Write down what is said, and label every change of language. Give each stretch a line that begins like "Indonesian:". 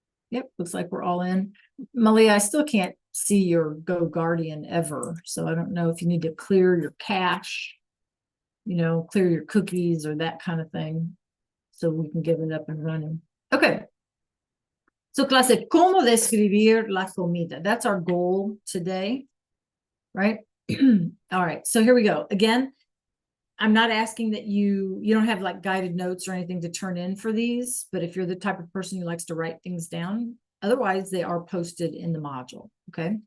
English: Yep, looks like we're all in. Malia, I still can't see your Go Guardian ever, so I don't know if you need to clear your cache, you know, clear your cookies or that kind of thing, so we can get it up and running. Okay.
Spanish: So clase, ¿cómo describir la comida?
English: That's our goal today, right? All right, so here we go. Again, I'm not asking that you don't have like guided notes or anything to turn in for these, but if you're the type of person who likes to write things down, otherwise they are posted in the module. Okay.